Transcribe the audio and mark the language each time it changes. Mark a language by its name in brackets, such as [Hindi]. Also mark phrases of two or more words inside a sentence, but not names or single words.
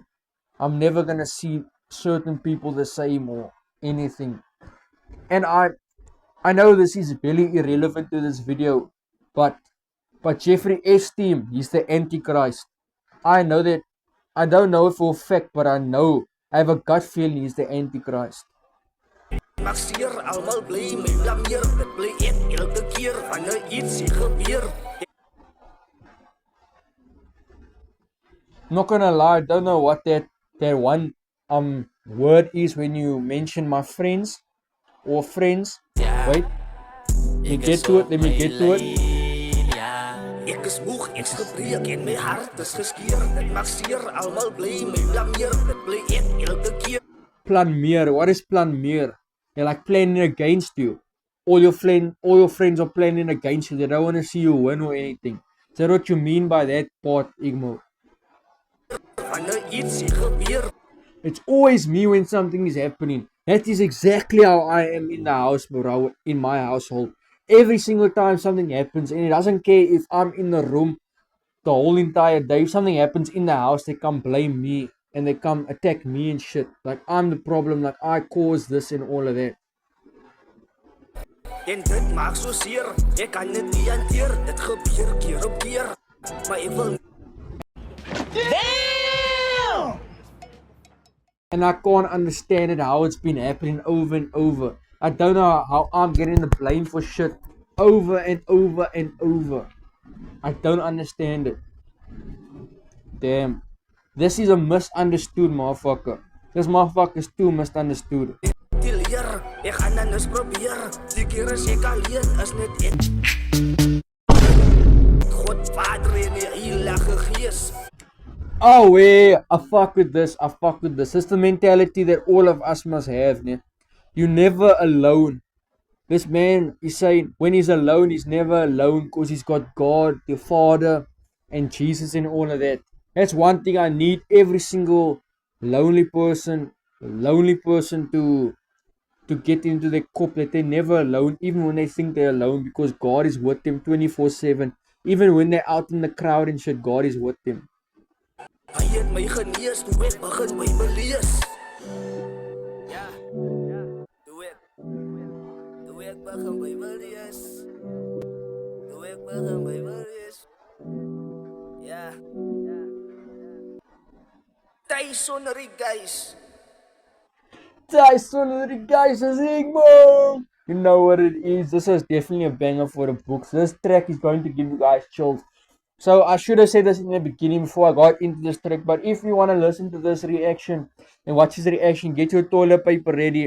[English] I'm never going to see certain people the same or anything. And I know this is really irrelevant to this video, but Jeffrey Epstein, he's the Antichrist. I know that. I don't know it for a fact, but I know. I have a gut feeling he's the Antichrist. [Afrikaans] Maak seer, almal bly my blameer. Dit bly ek elke keer wanneer iets gebeur. [English] I'm not gonna lie, I don't know what that one word is when you mention my friends or friends. Wait. Let me get to it. [Afrikaans] Ek is moeg, ek's gebreek en my hart is geskeur. Dit maak seer, almal bly my blameer. Dit bly ek elke keer. Plan meer. [English] What is [Afrikaans] plan meer? [English] They're like planning against you. All your friends are planning against you. They don't want to see you win or anything. Is that what you mean by that part, Igmo? [Afrikaans] Wanneer iets gebeur. [English] It's always me when something is happening. That is exactly how I am in the house, bro. In my household. Every single time something happens, and it doesn't care if I'm in the room the whole entire day. If something happens in the house, they come blame me and they come attack me and shit. Like I'm the problem, like I caused this and all of that. [Afrikaans] En dit maak so seer. Ek kan dit nie hanteer. Dit gebeur keer op keer. Maar ek wil. [English] And I can't understand it, how it's been happening over and over. I don't know how I'm getting the blame for shit over and over and over. I don't understand it. Damn. This is a misunderstood motherfucker. This motherfucker is too misunderstood. [Afrikaans] Ek gaan dan eens probeer. Die keer as ek alleen is net ek. God Vader en die Heilige Gees. [English] Oh yeah, I fuck with this. This is the mentality that all of us must have, ne? You're never alone. This man is saying when he's alone, he's never alone because he's got God, the Father, and Jesus and all of that. That's one thing I need every single lonely person to get into their cup, that they're never alone, even when they think they're alone, because God is with them 24/7. Even when they're out in the crowd and shit, God is with them. [Afrikaans] Hy het my genees toe ek begin Bybel lees. Ja, toe ek begin Bybel lees. Toe ek begin Bybel lees. Ja. Tyson die guys. [English] Tyson and the guys is Igbo. You know what it is. This is definitely a banger for the books. This track is going to give you guys chills. So I should have said this in the beginning before I got into this track. But if you want to listen to this reaction and watch this reaction, get your toilet paper ready.